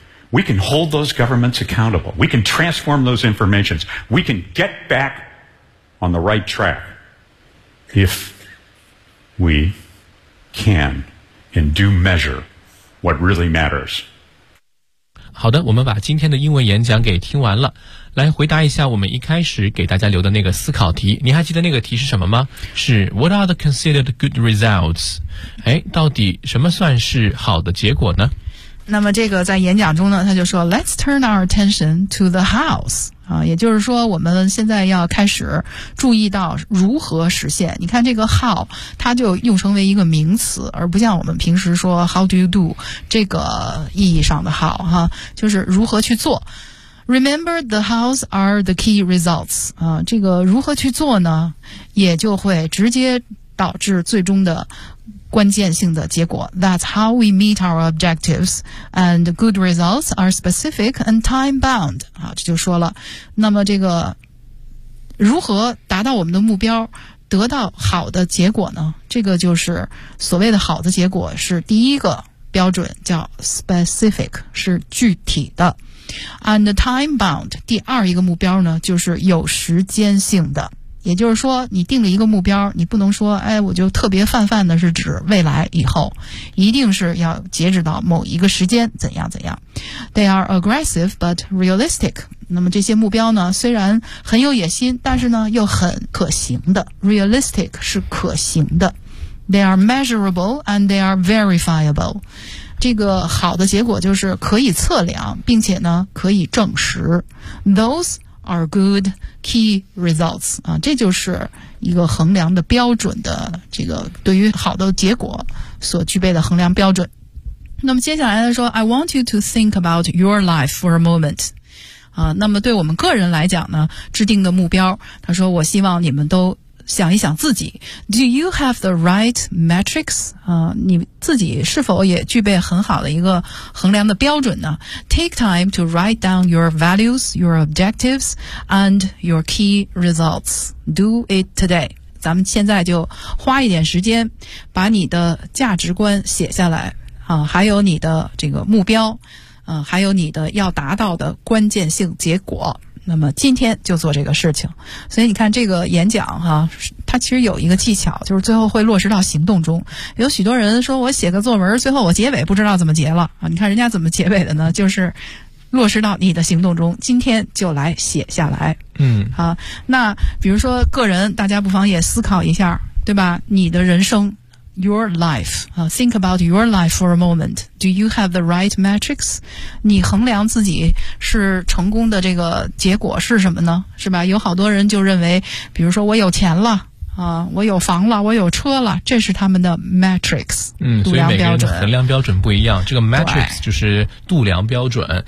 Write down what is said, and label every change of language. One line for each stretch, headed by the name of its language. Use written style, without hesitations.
English: We can hold those governments accountable. We can transform those informations. We can get back on the right track if we can and do measure what really matters.
Chinese: 好的，我们把今天的英文演讲给听完了。来回答一下我们一开始给大家留的那个思考题，你还记得那个题是什么吗？
English: 是 What are the considered good results?
Chinese: 哎，到底什么算是好的结果呢？那么这个在演讲中呢，他就说
English: Let's turn our attention to the hows
Chinese: 啊，也就是说我们现在要开始注意到如何实现。你看这个 how 它就用成为一个名词，而不像我们平时说 how do you do 这个意义上的 how 哈，就是如何去做。
English: Remember, the hows are the key results.
Chinese: 啊，这个如何去做呢？也就会直接导致最终的关键性的结果。
English: That's how we meet our objectives, and good results are specific and time bound.
Chinese: 啊，这就说了。那么这个如何达到我们的目标，得到好的结果呢？这个就是所谓的好的结果，是第一个标准叫 specific， 是具体的。
English: And time bound，
Chinese: 第二一个目标呢，就是有时间性的。也就是说，你定了一个目标，你不能说，哎，我就特别泛泛的是指未来以后，一定是要截止到某一个时间，怎样怎样。
English: They are aggressive but realistic。
Chinese: 那么这些目标呢，虽然很有野心，但是呢，又很可行的。 Realistic 是可行的。
English: They are measurable and they are verifiable。
Chinese: 这个好的结果就是可以测量，并且呢可以证实。
English: Those are good key results
Chinese: 啊，这就是一个衡量的标准的这个对于好的结果所具备的衡量标准。那么接下来呢说 ，
English: I want you to think about your life for a moment
Chinese: 啊。那么对我们个人来讲呢，制定的目标，他说我希望你们都想一想自己 ，
English: Do you have the right metrics？
Chinese: 啊，你自己是否也具备很好的一个衡量的标准呢
English: ？Take time to write down your values, your objectives, and your key results. Do it today.
Chinese: 咱们现在就花一点时间，把你的价值观写下来啊，还有你的这个目标，啊，还有你的要达到的关键性结果。那么今天就做这个事情，所以你看这个演讲哈，它其实有一个技巧，就是最后会落实到行动中。有许多人说我写个作文，最后我结尾不知道怎么结了啊！你看人家怎么结尾的呢？就是落实到你的行动中，今天就来写下来。嗯，啊，那比如说个人，大家不妨也思考一下，对吧？你的人生
English: ，your life 啊 ，think about your life for a moment. Do you have the right metrics？
Chinese: 你衡量自己是成功的这个结果是什么呢？是吧？有好多人就认为，比如说我有钱了。啊，我有房了，我有车了，这是他们的 matrix，所以每个人的衡量标准不一样。这个 matrix 就是度量标准，